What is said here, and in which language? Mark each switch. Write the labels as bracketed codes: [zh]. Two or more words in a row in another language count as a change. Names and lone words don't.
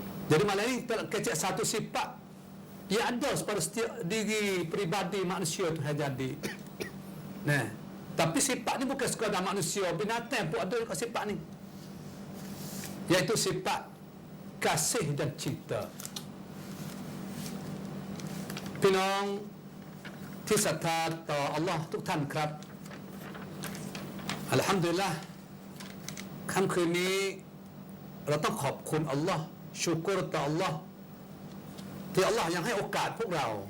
[ms] Jadi malah ini kecek satu sifat yang ada pada setiap diri peribadi manusia tu yang jadi. Nah, tapi sifat ni bukan sekadar manusia, binatang pun ada sifat ni. Iaitu sifat kasih dan cinta. [th] พี่น้องที่ศรัทธาต่ออัลลอฮ์ทุกท่านครับอัลฮัมดุลิลละห์ค่ำคืนนี้เราต้องขอบคุณอัลลอฮ์ชูกรต่ออัลลอฮ์ที่อัลลอฮ์ยังให้โอกาสพวกเรา